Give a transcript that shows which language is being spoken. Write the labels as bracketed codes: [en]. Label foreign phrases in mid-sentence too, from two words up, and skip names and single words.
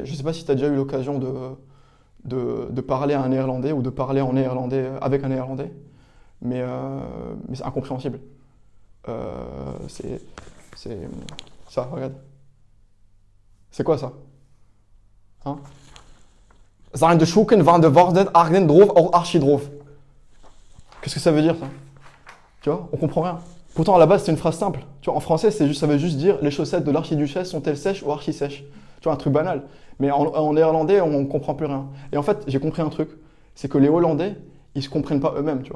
[fr] Je ne sais pas si tu as déjà eu l'occasion de parler à un néerlandais ou de parler en néerlandais avec un néerlandais, mais c'est incompréhensible. C'est, c'est ça, regarde. C'est quoi ça? Hein? [nl] Zijn de zoeken van de woorden argen droef of archidroef. [fr] Qu'est-ce que ça veut dire ça? Tu vois, on comprend rien. Pourtant, à la base, c'est une phrase simple. Tu vois, en français, ça veut juste dire les chaussettes de l'archiduchesse sont-elles sèches ou archi-sèches? Tu vois, un truc banal. Mais en néerlandais, on comprend plus rien. Et en fait, j'ai compris un truc, c'est que les Hollandais, ils se comprennent pas eux-mêmes, tu vois.